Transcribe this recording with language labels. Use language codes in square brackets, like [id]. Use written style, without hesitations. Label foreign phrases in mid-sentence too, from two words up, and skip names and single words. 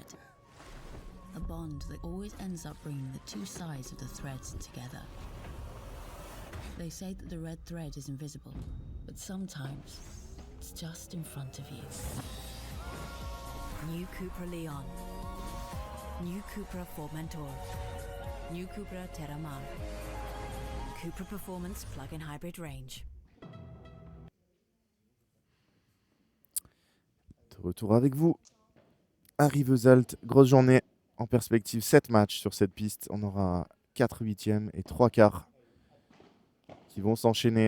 [en] A bond that always ends up bringing the two sides of the threads together. They say that the red thread is invisible, but sometimes it's just in front of you. New Cupra Leon. New Cupra Formentor. New Cupra Terramar. Cupra Performance Plug-in Hybrid Range. [fr] De retour avec vous. À Rivesaltes, grosse journée. En perspective, 7 matchs sur cette piste. On aura 4 huitièmes et 3 quarts qui vont s'enchaîner.